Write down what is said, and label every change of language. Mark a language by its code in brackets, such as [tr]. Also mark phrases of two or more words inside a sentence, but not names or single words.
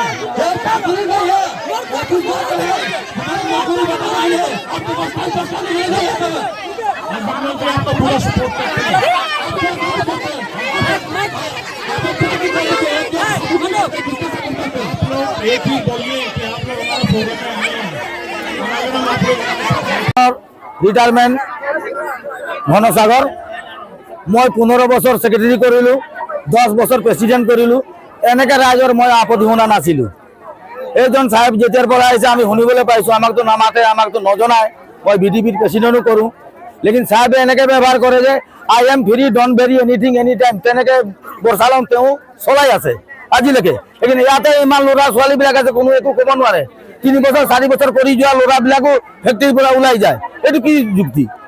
[hi] हमारी नौकरी बता रही है आपको प्रस्ताव करने के लिए नहीं आते हैं प्रधानमंत्री आपको पूरा सपोर्ट करते हैं आप लोग एक ही बोलिए कि आप लोग हमारे फोरम में आए हैं आप लोग [as] ৰিটায়াৰমেণ্ট ঘনসাগৰ মই 15 বছৰ সেক্ৰেটাৰী কৰিলোঁ 10 বছৰ প্ৰেচিডেণ্ট কৰিলোঁ এনেকৈ ৰাইজৰ মই আপত্তি শুনা নাছিলোঁ এইজন সাহেব যেতিয়াৰ পৰা আহিছে আমি শুনিবলৈ পাইছোঁ আমাকতো নামাতে আমাকতো নজনায় মই বিডিপিৰ প্ৰেচিডেণ্টো কৰোঁ লেকিন সাহেবে এনেকৈ ব্যৱহাৰ কৰে যে [en] I am free don't worry anything any time [as] তেনেকৈ বৰ্ষালম তেওঁ চলাই আছে আজিলৈকে লেকিন ইয়াতে ইমান ল'ৰা ছোৱালীবিলাক আছে কোনো একো ক'ব নোৱাৰে 3 বছৰ 4 বছৰ কৰি যোৱা ল'ৰাবিলাকো ফেক্টৰীৰ পৰা ওলাই যায় এইটো কি যুক্তি